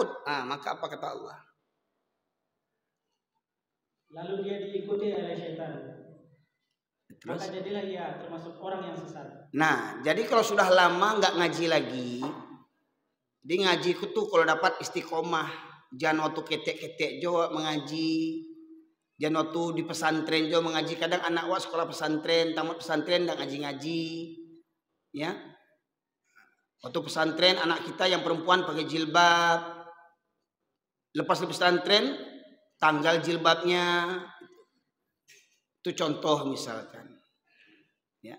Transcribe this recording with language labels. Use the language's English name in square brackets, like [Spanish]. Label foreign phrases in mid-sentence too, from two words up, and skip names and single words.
[Indonesian] Maka apa kata Allah? Lalu dia diikuti oleh setan. Terus? Maka jadilah ia termasuk orang yang sesat. Nah, jadi kalau sudah lama nggak ngaji lagi, di ngaji itu tuh kalau dapat istiqomah, jangan waktu ketek-ketek jo mengaji. Jangan waktu di pesantren jo mengaji. Kadang anak wa sekolah pesantren, tamat pesantren dan ngaji-ngaji. Ya. Waktu pesantren anak kita yang perempuan pakai jilbab. Lepas di pesantren tanggal jilbabnya. Itu contoh misalkan. Ya.